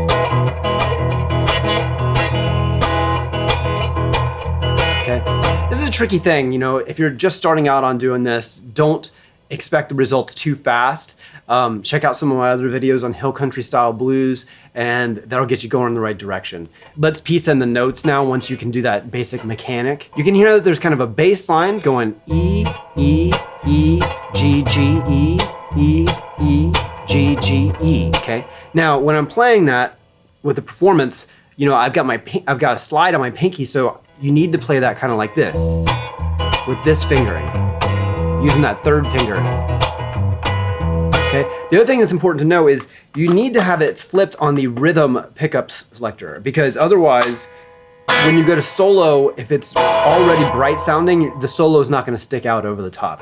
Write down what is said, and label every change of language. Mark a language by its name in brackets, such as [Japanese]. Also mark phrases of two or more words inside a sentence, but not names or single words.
[English] This is a tricky thing, you know, if you're just starting out on doing this, don't expect the results too fast. Check out some of my other videos on hill country style blues, and that'll get you going in the right direction. Let's piece in the notes now once you can do that basic mechanic. You can hear that there's kind of a bass line going E, E, E, G, G, E, E, E, G, G, E, okay? Now, when I'm playing that with the performance, you know, I've got a slide on my pinky, so you need to play that kind of like this, with this fingering, using that third finger. Okay. The other thing that's important to know is you need to have it flipped on the rhythm pickup selector, because otherwise, when you go to solo, if it's already bright sounding, the solo is not going to stick out over the top.